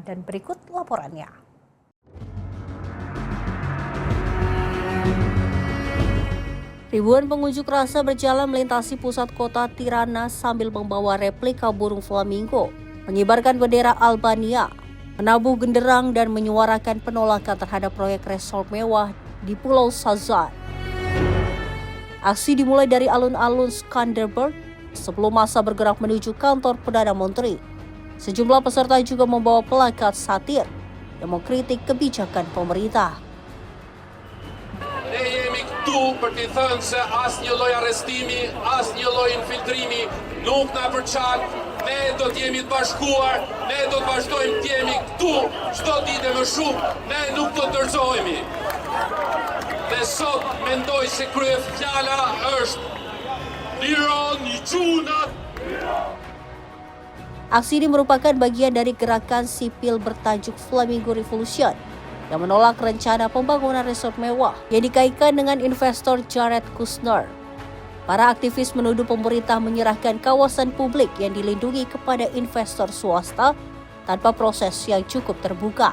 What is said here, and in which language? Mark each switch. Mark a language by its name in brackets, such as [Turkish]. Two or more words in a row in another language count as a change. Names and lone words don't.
[Indonesian] Dan berikut laporannya. Ribuan pengunjuk rasa berjalan melintasi pusat kota Tirana sambil membawa replika burung flamingo, mengibarkan bendera Albania, menabuh genderang dan menyuarakan penolakan terhadap proyek resort mewah di Pulau Sazan. Aksi dimulai dari alun-alun Skanderberg sebelum massa bergerak menuju kantor Perdana Menteri. Sejumlah peserta juga membawa plakat satir yang mengkritik kebijakan pemerintah. [Albanian] Për t'i thënë se as një lloj arrestimi, as një lloj infiltrimi nuk na përçan. Ne do të jemi të bashkuar, ne do të vazhdojmë të jemi këtu çdo ditë më shumë, ne nuk do të dorëzohemi. Dhe sot mendoj se kryefjala është liron i çunat. [Indonesian] Aksi ini merupakan bagian dari gerakan sipil bertajuk Flamingo Revolution yang menolak rencana pembangunan resort mewah yang dikaitkan dengan investor Jared Kushner. Para aktivis menuduh pemerintah menyerahkan kawasan publik yang dilindungi kepada investor swasta tanpa proses yang cukup terbuka.